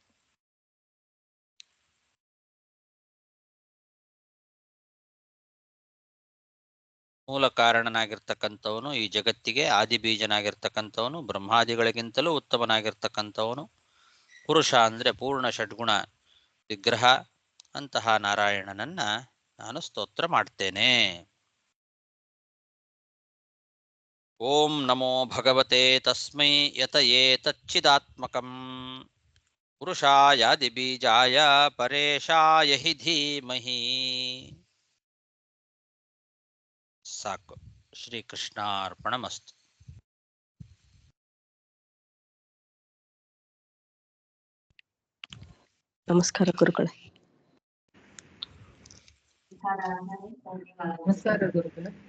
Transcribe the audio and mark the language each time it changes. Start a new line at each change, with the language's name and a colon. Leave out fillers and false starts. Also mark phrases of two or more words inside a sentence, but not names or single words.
Kannada: ಮೂಲ ಕಾರಣನಾಗಿರ್ತಕ್ಕಂಥವನು, ಈ ಜಗತ್ತಿಗೆ ಆದಿಬೀಜನಾಗಿರ್ತಕ್ಕಂಥವನು, ಬ್ರಹ್ಮಾದಿಗಳಿಗಿಂತಲೂ ಉತ್ತಮನಾಗಿರ್ತಕ್ಕಂಥವನು, ಪುರುಷ ಅಂದರೆ ಪೂರ್ಣ ಷಡ್ಗುಣ ವಿಗ್ರಹ ಅಂತಹ ನಾರಾಯಣನನ್ನ ನಾನು ಸ್ತೋತ್ರ ಮಾಡ್ತೇನೆ.
Sanskrit: ಓಂ ನಮೋ ಭಗವತೆ ತಸ್ಮೈ ಯತಯೇ ತಚ್ಚಿದಾತ್ಮಕಂ ಪುರುಷಾಯಾದಿಬೀಜಾಯ ಪರೇಶಾಯ ಹಿ ಧೀಮಹಿ.
Kannada: ಸಾಕು.
Sanskrit: ಶ್ರೀಕೃಷ್ಣಾರ್ಪಣಮಸ್ತು.
Kannada: ನಮಸ್ಕಾರ ಗುರುಗಳೇ. ನಮಸ್ಕಾರ ಗುರುಗಳೇ.